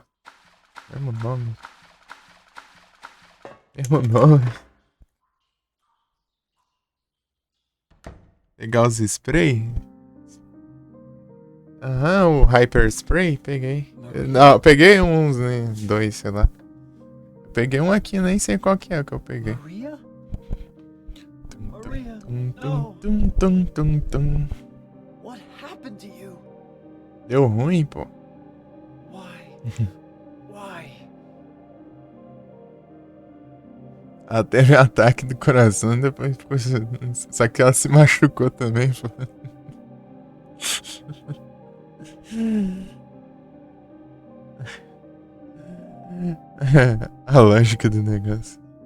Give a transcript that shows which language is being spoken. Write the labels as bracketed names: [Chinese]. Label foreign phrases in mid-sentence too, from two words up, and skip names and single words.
[Portuguese] Mesmo nome. Mesmo nome. Pegar os spray? Aham, o Hyper Spray, peguei. Não, peguei uns, né, 2, sei lá. Peguei um aqui, nem sei qual que é que eu peguei. Maria? Maria, Tum, tum, [English] no. tum, tum, tum, tum. What happened to you? [Portuguese] Deu ruim, pô. [English] Why? Why? [Portuguese] Ela teve ataque do coração e depois ficou. Só que ela se machucou também, pô. A lógica do negócio.